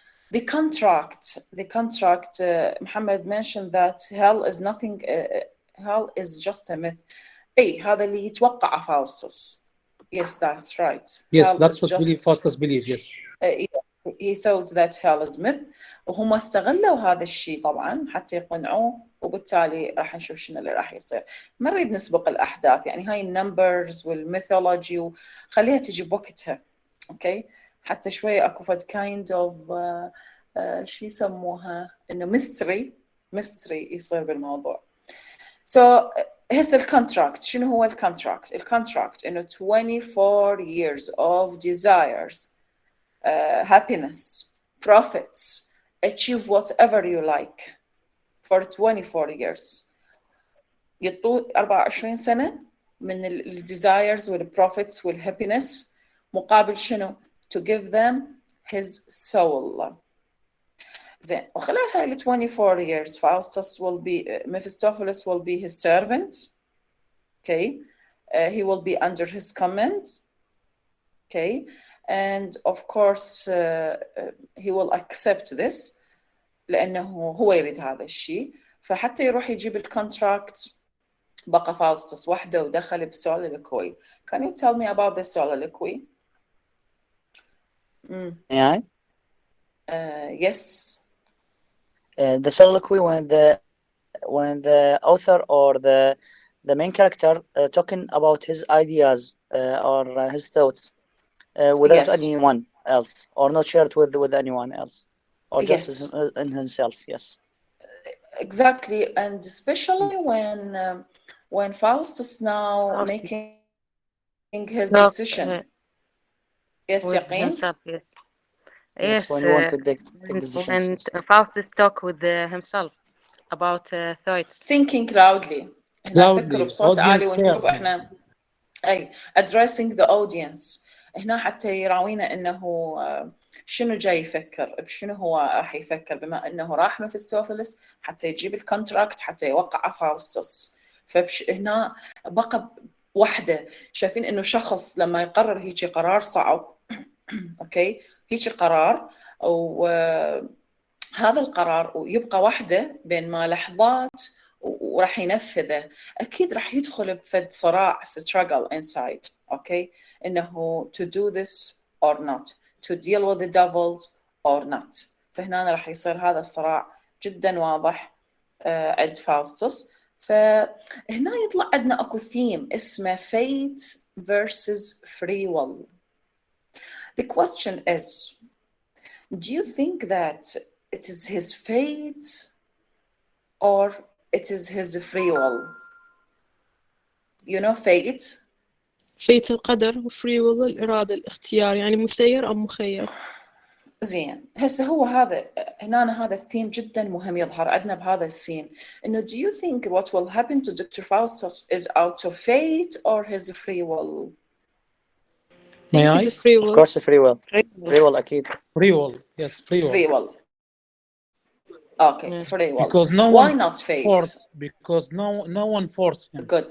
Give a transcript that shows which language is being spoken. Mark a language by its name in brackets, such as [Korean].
[English] The contract, Muhammad mentioned that hell is nothing. Hell is just a myth. [Arabic] هذا اللي يتوقع فاوستس. [English] Yes, that's right. Yes, hell that's what Faustus believed. Yes. He thought that hell is myth. [Arabic] وهم استغلوا هذا الشيء طبعا حتى يقنعوه، وبالتالي راح نشوف شنو اللي راح يصير. ما نريد نسبق الأحداث، يعني هاي النمبرز والميثولوجي وخليها تجي بوقتها. اوكي، حتى شوية اكو فد [English] kind of [Arabic] شو يسموها انه mystery يصير بالموضوع. So هسه الكونتراكت، شنو هو الكونتراكت؟ الكونتراكت إنه [English] 24 years of desires happiness, profits, achieve whatever you like for 24 years. [Arabic] يطول 24 سنة من ال desires وال profits وال happiness مقابل شنو؟ [English] To give them his soul. [Arabic] زين وخلال هاي ال [English] 24 years Faustus will be Mephistopheles will be his servant. Okay, he will be under his command. Okay, and of course he will accept this [Arabic] لأنه هو يريد هذا الشيء. فحتى يروح يجيب الكونتراكت بقى فاوستس وحده ودخل بسوليلوكوي. [English] Can you tell me about the soliloquy? Yeah. Yes. The soliloquy when the author or the main character talking about his ideas or his thoughts without anyone else, or not shared with anyone else, or just in himself. Yes. Exactly, and especially when Faustus now making his decision. Yes, Yaqeen? Yes. Yes, when you want to take decisions. When Faustus talk with himself about thoughts. Thinking loudly. [Arabic] هنا فكروا بصوت عالي ونشوف احنا اي [English] addressing the audience. [Arabic] هنا حتى يراوينا انه شنو جاي يفكر، بشنو هو راح يفكر، بما انه راح ميفستوفيلس حتى يجيب الكونتراكت حتى يوقع فاوستس. فهنا بقى وحده. شايفين انه شخص لما يقرر هيك قرار صعب اوكي هيك قرار وهذا القرار ويبقى وحده بين ما لحظات وراح ينفذه، اكيد راح يدخل بفد صراع [English] struggle inside. Okay انه to do this or not, to deal with the devils or not. [Arabic] فهنا راح يصير هذا الصراع جدا واضح عند فاوستس. فهنا يطلع عندنا اكو ثيم اسمه [English] fate versus free will. The question is, do you think that it is his fate or it is his free will? You know fate? [Arabic] fate القدر و free will الإرادة الاختيار، يعني مسير أو مخير. زين هسه هو هذا هنا هذا الثيم جدا مهم يظهر عندنا بهذا السين انه [English] do you think what will happen to Dr. Faustus is out of fate or his free will? May I? Free will. Of course free will. Free will أكيد. Free will. Yes, free will. Free will. Okay, free will. Because no Why one not fate? Forced, because no one forced him.